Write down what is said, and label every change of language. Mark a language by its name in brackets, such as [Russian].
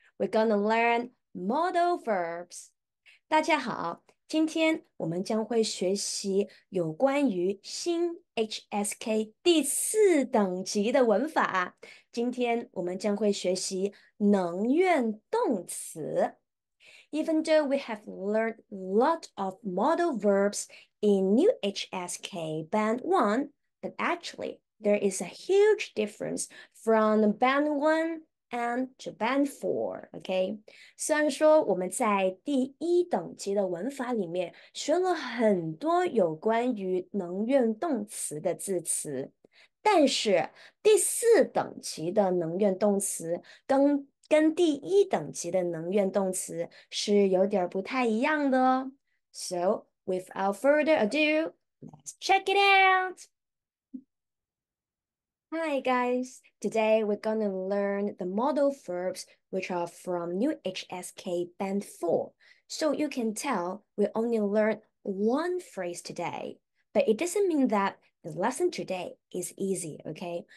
[English] We're gonna learn modal verbs. [Chinese] 大家好，今天我们将会学习有关于新 HSK 第4等级的文法。今天我们将会学习能愿动词。 [English] Even though we have learned a lot of modal verbs in new HSK Band 1, but actually there is a huge difference from Band 1 and to Band 4, okay? [Chinese] 虽然说我们在第1等级的文法里面学了很多有关于能愿动词的字词，但是第4等级的能愿动词跟第1等级的能愿动词是有点不太一样的哦。 [English] So, without further ado, let's check it out. Hi guys, today we're gonna learn the modal verbs which are from new HSK Band 4. So you can tell we only learned one phrase today, but it doesn't mean that the lesson today is easy, okay?